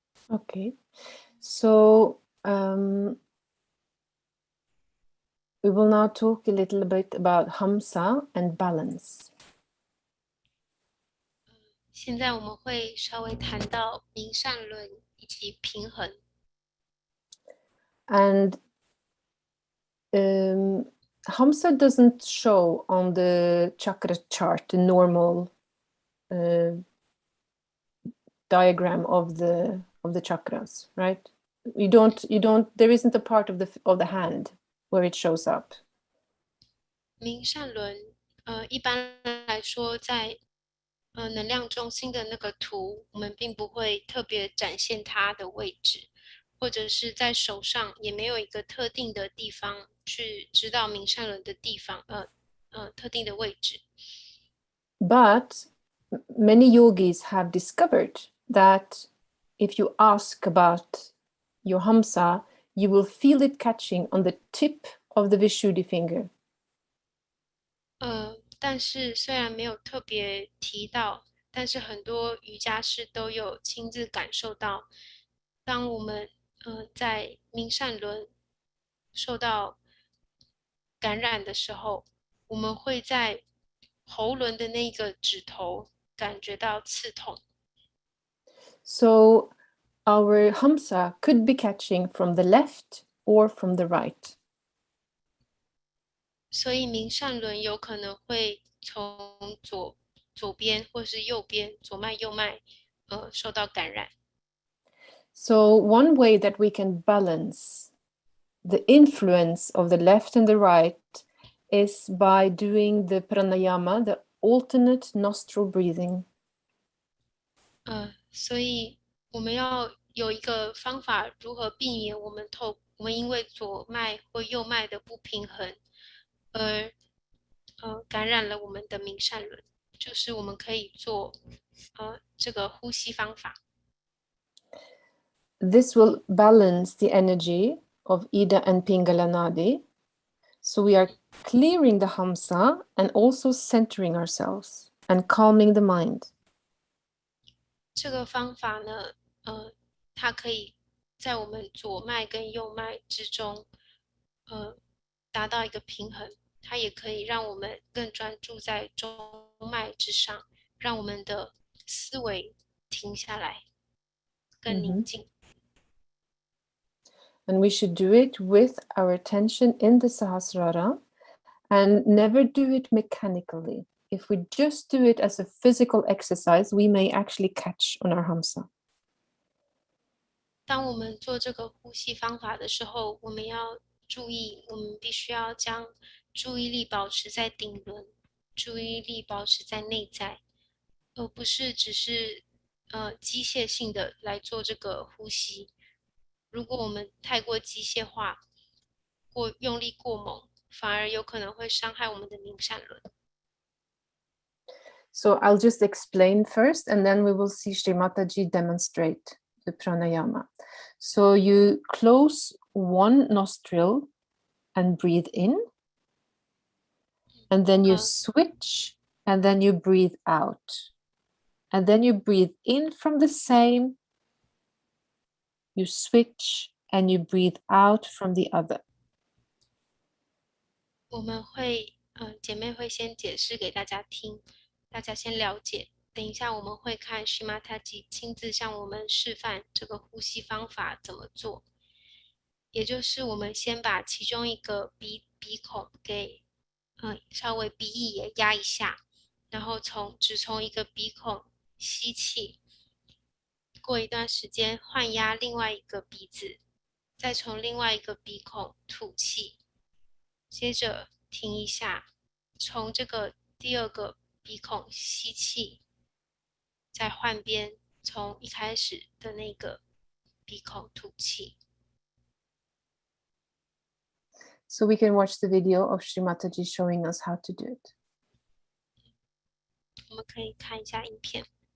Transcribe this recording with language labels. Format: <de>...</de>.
<en>Okay, so we will now talk a little bit about Hamsa and balance.</en> <zh>现在我们会稍微谈到明善论以及平衡。</zh> <en>And Hamsa doesn't show on the chakra chart, the normal diagram of the chakras, right? You don't. There isn't a part of the hand where it shows up.</en> <zh>明善轮，一般来说，在能量中心的那个图，我们并不会特别展现它的位置，或者是在手上也没有一个特定的地方去知道明善轮的地方，特定的位置。</zh> <en>But many yogis have discovered that if you ask about your Hamsa, you will feel it catching on the tip of the Vishuddhi finger.</en> <zh>但是虽然没有特别提到，但是很多瑜伽师都有亲自感受到，当我们在明善轮受到感染的时候，我们会在喉轮的那个指头感觉到刺痛。</zh> <en>So our Hamsa could be catching from the left or from the right.</en> <zh>所以明善轮有可能会从左边或是右边，左脉右脉，受到感染。</zh> <en>So one way that we can balance the influence of the left and the right is by doing the pranayama, the alternate nostril breathing.</en> <zh>所以我们要有一个方法，如何避免我们因为左脉或右脉的不平衡，而感染了我们的明善轮，就是我们可以做这个呼吸方法。</zh> <en>This will balance the energy of Ida and Pingala Nadi. So we are clearing the Hamsa and also centering ourselves and calming the mind.</en> <zh>这个方法呢，它可以在我们左脉跟右脉之中，达到一个平衡。它也可以让我们更专注在中脉之上，让我们的思维停下来，更宁静。</zh> <en>And we should do it with our attention in the Sahasrara and never do it mechanically. If we just do it as a physical exercise, we may actually catch on our Hamsa.</en> <zh>当我们做这个呼吸方法的时候，我们要注意，我们必须要将注意力保持在顶轮，注意力保持在内在，而不是只是机械性的来做这个呼吸。如果我们太过机械化，用力过猛，反而有可能会伤害我们的明善轮。</zh> <en>So I'll just explain first, and then we will see Shri Mataji demonstrate the pranayama. So you close one nostril and breathe in, and then you switch, and then you breathe out. And then you breathe in from the same, you switch, and you breathe out from the other.</en> <zh>我们会，姐妹会先解释给大家听，大家先了解。等一下我们会看Shri Mataji亲自向我们示范这个呼吸方法怎么做。也就是我们先把其中一个鼻孔给，稍微鼻翼也压一下，然后只从一个鼻孔吸气，过一段时间换压另外一个鼻子，再从另外一个鼻孔吐气，接着停一下，从这个第二个鼻孔吸气，再换边，从一开始的那个鼻孔吐气。</zh> <en>So we can watch the video of Shri Mataji showing us how to do it.</en> <zh>我们可以看一下影片。</zh>